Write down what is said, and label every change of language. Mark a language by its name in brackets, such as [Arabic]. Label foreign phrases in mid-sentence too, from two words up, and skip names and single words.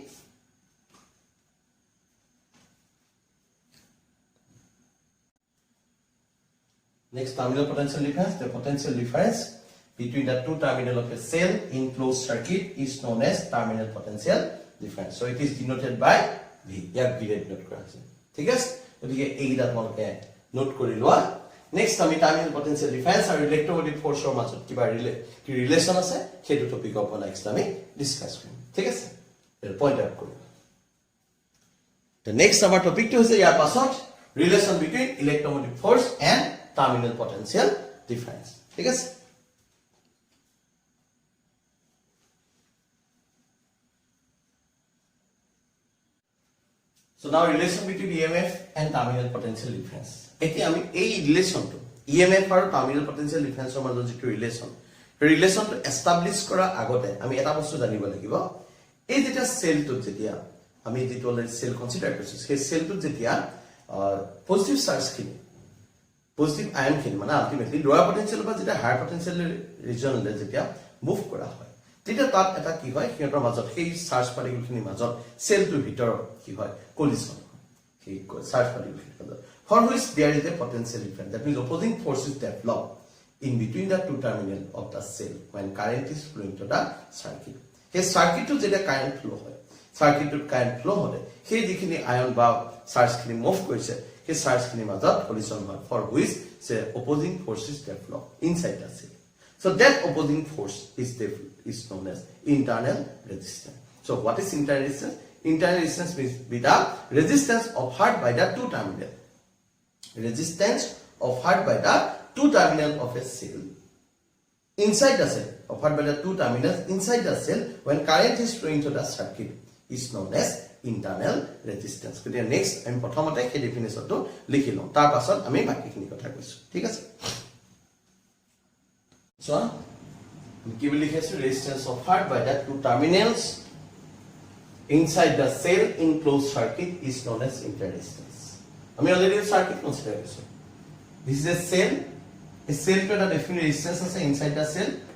[English] next terminal potential difference the potential difference between the two terminals of a cell in closed circuit is known as terminal potential difference so it is denoted by V [Assamese] ইয়াক V ৰে ডিনোট কৰা আছে ঠিক আছে গতিকে এইটা তোমালোকে নোট কৰি লোৱা নেক্সট আমি [English] terminal potential difference [Assamese] আৰু [English] electromotive forceৰ [Assamese] মাজত কিবা ৰিলেশন আছে সেইটো টপিক ওপৰত নেক্সট আমি ডিসকাস কৰিম ঠিক আছে এৰ [English] point out [Assamese] কৰিম [English] the next [Assamese] আমাৰ টপিকটো হৈছে ইয়াৰ পাছত [English] relation between electromotive force and terminal potential difference [Assamese] ঠিক আছে [English] So now relation between EMF and terminal potential difference. [Assamese] এতিয়া আমি এই রিলেশনটো EMF আৰু [English] terminal potential difference [Assamese] ৰ মাজত যিটো ৰিলেশনটো এস্টাবলিশ কৰা আগতে আমি এটা বস্তু জানিব লাগিব এই যেটা সেলটো যেতিয়া আমি যেটো সেল কনসিডাৰ কৰিছো সেই সেলটো যেতিয়া [English] positive charge [Assamese] খিনি [English] positive ion [Assamese] খিনি মানে আলটিমেটলি [English] lower potential [Assamese] বা যেটা [English] higher potential regionলৈ [Assamese] যেতিয়া মুভ কৰা হয় তেতিয়া তাত এটা কি হয় সিহঁতৰ মাজত সেই চাৰ্জ পাৰ্টিকলখিনিৰ মাজত সেলটোৰ ভিতৰত কি হয় কলিজন সেই চাৰ্জ পাৰ্টিকলখিনিৰ মাজত [English] for which there is a potential difference that means opposing forces develop in between the two terminals of the cell when current is flowing to the circuit [Assamese] সেই সার্কিটটো যেটা [English] current flow [Assamese] হয় সার্কিটত [English] current flow [Assamese] হলে সেই যিখিনি আয়ন বা চাৰ্জখিনি মুভ কৰিছে সেই চাৰ্জখিনিৰ মাজত কলিজন হয় [English] for which say opposing forces develop inside the cell so that opposing force is known as internal resistance so what is internal resistance internal resistance means be the resistance offered by the two terminals resistance offered by the two terminals of a cell inside the cell offered by the two terminals inside the cell when current is flowing to the circuit is known as internal resistance [Assamese] গতিকে নেক্সট আমি প্ৰথমতে এই ডেফিনেশ্যনটো লিখি লওঁ তাৰ পাছত আমি বাকিখিনি কথা কৈছো ঠিক আছে [English] so [Assamese] কি বুলি লিখিছো [English] resistance offered by the two terminals inside the cell in closed circuit is known as internal resistance [Assamese] আমি অলৰেডি সার্কিট কনসিডার কৰিছো [English] this is a cell to the definite resistance আছে inside the cell